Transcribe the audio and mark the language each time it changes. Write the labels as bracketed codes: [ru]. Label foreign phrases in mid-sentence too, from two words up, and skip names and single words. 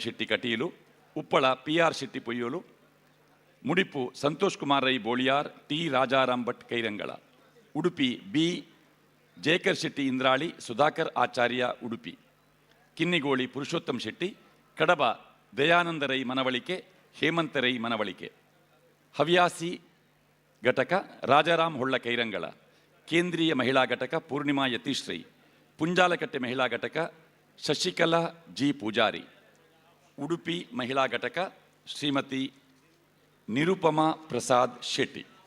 [kn] ಶೆಟ್ಟಿ ಕಟೀಲು, ಉಪ್ಪಳ ಪಿ ಆರ್ ಶೆಟ್ಟಿ ಪೊಯ್ಯೋಲು, ಮುಡಿಪು ಸಂತೋಷ್ ಕುಮಾರ್ ರೈ ಬೋಳಿಯಾರ್, ಟಿ ರಾಜಾರಾಮ್ ಭಟ್ ಕೈರಂಗಳ, ಉಡುಪಿ ಬಿ ಜೇಕರ್ ಶೆಟ್ಟಿ ಇಂದ್ರಾಳಿ, ಸುಧಾಕರ್ ಆಚಾರ್ಯ ಉಡುಪಿ, ಕಿನ್ನಿಗೋಳಿ ಪುರುಷೋತ್ತಮ್ ಶೆಟ್ಟಿ, ಕಡಬ ದಯಾನಂದ ರೈ ಮನವಳಿಕೆ, ಹೇಮಂತ ರೈ ಮನವಳಿಕೆ, ಹವ್ಯಾಸಿ ಘಟಕ ರಾಜಾರಾಮ್ ಹೊಳ್ಳ ಕೈರಂಗಳ, ಕೇಂದ್ರೀಯ ಮಹಿಳಾ ಘಟಕ ಪೂರ್ಣಿಮಾ ಯತೀಶ್ ರೈ, ಪುಂಜಾಲಕಟ್ಟೆ ಮಹಿಳಾ ಘಟಕ ಶಶಿಕಲಾ ಜಿ ಪೂಜಾರಿ, ಉಡುಪಿ ಮಹಿಳಾ ಘಟಕ ಶ್ರೀಮತಿ ನಿರುಪಮಾ ಪ್ರಸಾದ್ ಶೆಟ್ಟಿ.